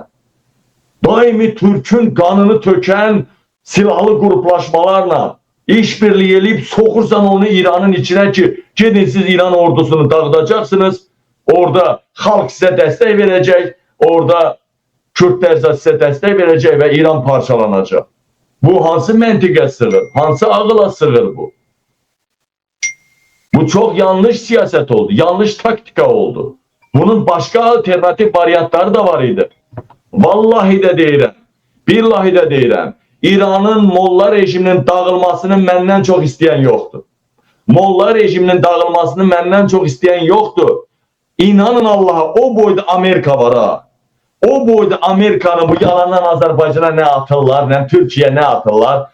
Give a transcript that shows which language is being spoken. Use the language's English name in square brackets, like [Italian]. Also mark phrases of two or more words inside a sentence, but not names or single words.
[Azerbaijani] Daimi Türk'ün qanını tökən silahlı qruplaşmalarla işbirliği eləyib soxursan onu İranın içine ki, gedin siz İran ordusunu dağıdacaksınız. Orada xalq sizə dəstək verəcək, orada Kürtlər sizə dəstək verəcək və İran parçalanacaq. Bu hansı məntiqə sığır? Hansı ağıla sığır bu? [Turkish] Bu çok yanlış siyaset oldu, yanlış taktika oldu. Bunun başka alternatif varyantları da var idi. [Azerbaijani] Vallahi de deyirəm, billahi de deyirəm. İranın Molla rejiminin dağılmasını məndən çox istəyən yoxdur. Molla rejiminin dağılmasını məndən çox istəyən yoxdur. İnanın Allah'a, o boyda Amerika var ha. O boyda Amerikanın bu yalandan Azərbaycana nə atırlar, nə Türkiye nə atırlar.